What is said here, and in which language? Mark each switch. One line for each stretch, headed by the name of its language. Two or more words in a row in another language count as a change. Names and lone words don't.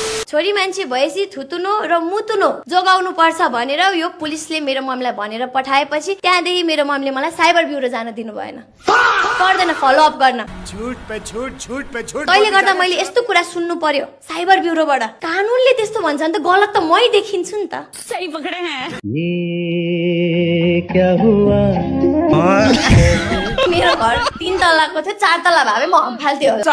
Nepali: छोरी मान्छे भएपछि थुतुनो र मुतुनो जोगाउनु पर्छ भनेर यो पुलिसले मेरो मम्मीलाई भनेर पठाएपछि त्यहाँदेखि मेरो मम्मीले मलाई
English: cyber bureau
Nepali: जान दिनु भएन। पर्दैन
English: follow up
Nepali: गर्न। तैले गर्दा मैले यस्तो कुरा सुन्नु पर्यो
English: cyber bureauबाट।
Nepali: कानुनले त्यस्तो भन्छ भने त गलत त मै देखिन्छु नि त।
Hindi: सही पकडे हैं। ये क्या हुआ?
Nepali: मेरो घर 3 तल्लाको थियो, 4 तल्ला भए म हम फाल्थ्यो होला।